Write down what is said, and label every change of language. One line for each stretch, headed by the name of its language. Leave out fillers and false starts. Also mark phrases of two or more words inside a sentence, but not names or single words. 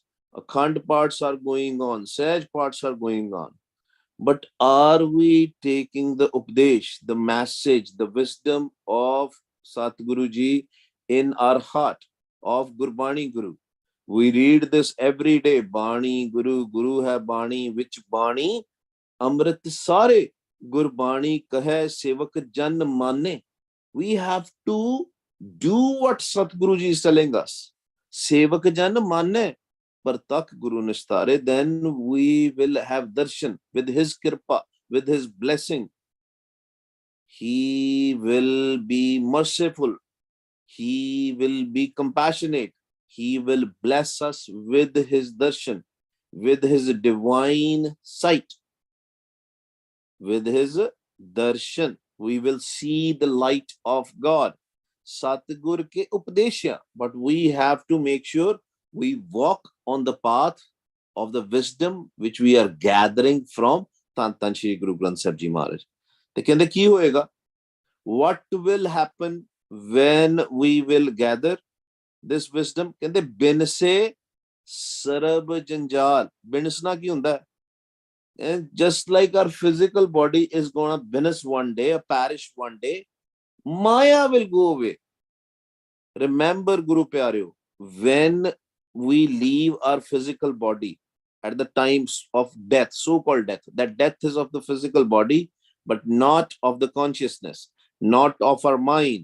English: Akhand parts are going on, Sahaj parts are going on. But are we taking the Updesh, the message, the wisdom of Satguruji in our heart, of Gurbani Guru? We read this every day.
Punjabi: ਬਾਣੀ ਗੁਰੂ, ਗੁਰੂ ਹੈ ਬਾਣੀ, which Bani? ਅੰਮ੍ਰਿਤ ਸਾਰੇ। ਗੁਰਬਾਣੀ ਕਹੇ ਸੇਵਕ ਜਨ ਮਾਨੇ.
English: We have to do what Satguruji is telling us.
Punjabi: ਸੇਵਕ ਜਨ ਮਾਨੇ. ਪਰਤਖ ਗੁਰੂ ਨਿਸਤਾਰੇ,
English: then we will have darshan with his kirpa, with his blessing. He will be merciful. He will be compassionate. He will bless us with his darshan, with his divine sight, with his darshan. We will see the light of God.
Punjabi: ਸਤਿਗੁਰ ਕੇ ਉਪਦੇਸ਼ਿਆ.
English: But we have to make sure we walk on the path of the wisdom which we are gathering from Tan Shri Guru Granth Sahib Ji Maharaj.
Punjabi: ਤੇ ਕਹਿੰਦੇ ਕੀ ਹੋਏਗਾ?
English: What will happen when we will gather this wisdom?
Punjabi: ਕਹਿੰਦੇ ਬਿਨ ਸੇ ਸਰਬ ਜੰਜਾਲ. ਬਿਨਸਣਾ ਕੀ ਹੁੰਦਾ ਹੈ?
English: And just like our physical body is going to vanish one day, perish one day, Maya will go away. Remember, Guru Pyareo, when we leave our physical body at the times of death, so-called death, that death is of the physical body, but not of the consciousness, not of our mind.